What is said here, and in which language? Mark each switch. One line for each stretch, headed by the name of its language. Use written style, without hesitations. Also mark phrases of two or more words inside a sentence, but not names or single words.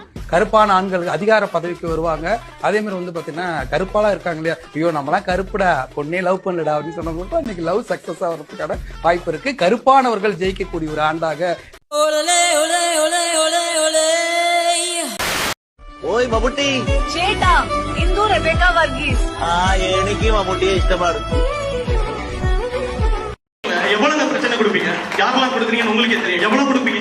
Tamil: கருப்பான ஆண்கள் அதிகார பதவிக்கு வருவாங்க. அதே மாதிரி பாத்தீங்கன்னா கருப்பாலாம் இருக்காங்க இல்லையா, ஐயோ நம்மளாம் கருப்புடா பொண்ணே லவ் பண்ணலடா அப்படின்னு சொன்னவங்களுக்கு இன்னைக்கு
English: love success
Tamil: ஆகிறதுக்கான வாய்ப்பு இருக்கு. கருப்பானவர்கள் ஜெயிக்கக்கூடிய ஒரு ஆண்டாக. ஓய் மம்முட்டி
Malayalam: ചേട്ടാ ഇന്ദു റെബേക്ക വർഗീസ് എനിക്ക് മമ്മൂട്ടിയെ ഇഷ്ടമാണ്.
Tamil: எவ்வளவு பிரச்சனை கொடுப்பீங்க, யாரெல்லாம் கொடுக்குறீங்கன்னு உங்களுக்கே தெரியும். எவ்வளவு கொடுப்பீங்க?